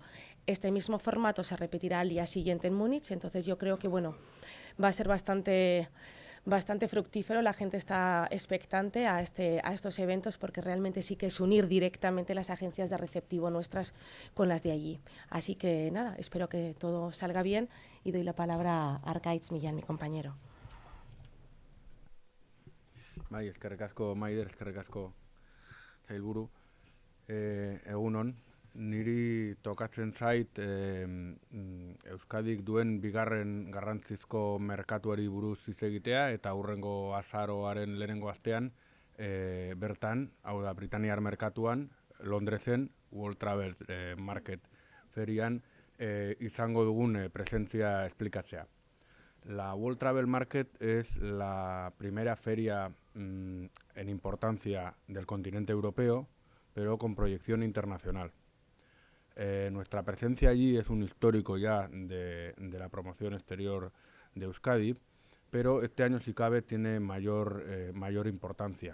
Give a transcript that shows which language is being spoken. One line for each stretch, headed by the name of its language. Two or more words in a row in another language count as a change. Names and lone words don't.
Spanish: Este mismo formato se repetirá al día siguiente en Múnich, entonces yo creo que va a ser bastante bastante fructífero. La gente está expectante a estos eventos porque realmente sí que es unir directamente las agencias de receptivo nuestras con las de allí. Así que nada, espero que todo salga bien y doy la palabra a Arkaitz Millán, mi compañero.
Basque: Bai, eskerrik asko Maider, eskerrik asko sailburu. Egunon, niri tokatzen zait Euskadik duen bigarren garrantzizko merkatuari buruz hitz egitea eta hurrengo azaroaren lehenengo astean bertan, hau da Britaniar merkatuan, Londresen, World Travel Market ferian izango dugun presentzia esplikatzea.
Spanish: La World Travel Market es la primera feria en importancia del continente europeo, pero con proyección internacional. Nuestra presencia allí es un histórico ya de la promoción exterior de Euskadi, pero este año, si cabe, tiene mayor importancia.